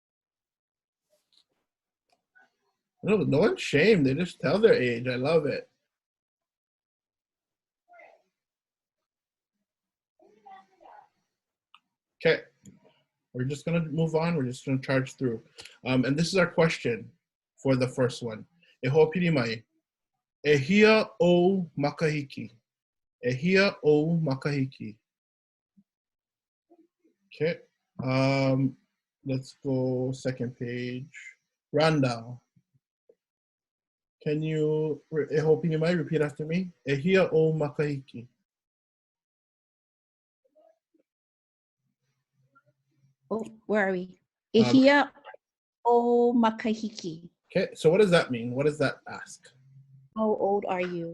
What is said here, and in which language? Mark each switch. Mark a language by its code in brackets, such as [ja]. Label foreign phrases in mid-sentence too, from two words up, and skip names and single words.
[en] No one's shamed. They just tell their age. I love it. Okay, we're just going to move on. We're just going to charge through. And this is our question for the first one. [haw] E ho'opiri mai. ʻEHIA OU MAKAHIKI. ʻEHIA OU MAKAHIKI. [en] Okay, let's go second page. Randall, can you, [haw] e ho'opini mai, [en] repeat after me? [haw] ʻEHIA OU MAKAHIKI. [en] Oh, where are we? [haw] ʻEHIA OU MAKAHIKI. [en] Okay, so what does that mean? What does that ask? How old are you?